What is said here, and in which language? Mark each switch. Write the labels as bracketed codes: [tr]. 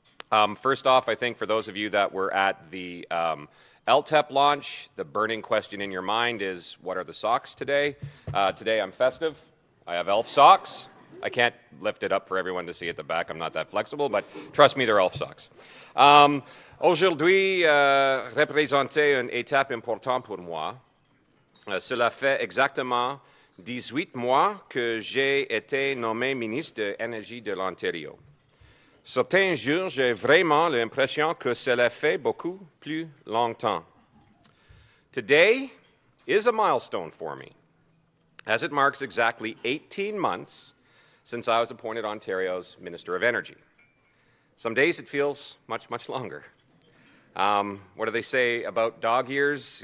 [en] First off, I think for those of you that were at the LTEP launch, the burning question in your mind is, what are the socks today? Today I'm festive. I have elf socks. I can't lift it up for everyone to see at the back. I'm not that flexible, but trust me, they're elf socks. [fr] Aujourd'hui, représentait une étape importante pour moi. Cela fait exactement 18 mois que j'ai été nommé ministre de l'Énergie de l'Ontario. Certains jours, j'ai vraiment l'impression que cela fait beaucoup plus longtemps. [en] Today is a milestone for me, as it marks exactly 18 months since I was appointed Ontario's Minister of Energy. Some days it feels much, much longer. What do they say about dog years?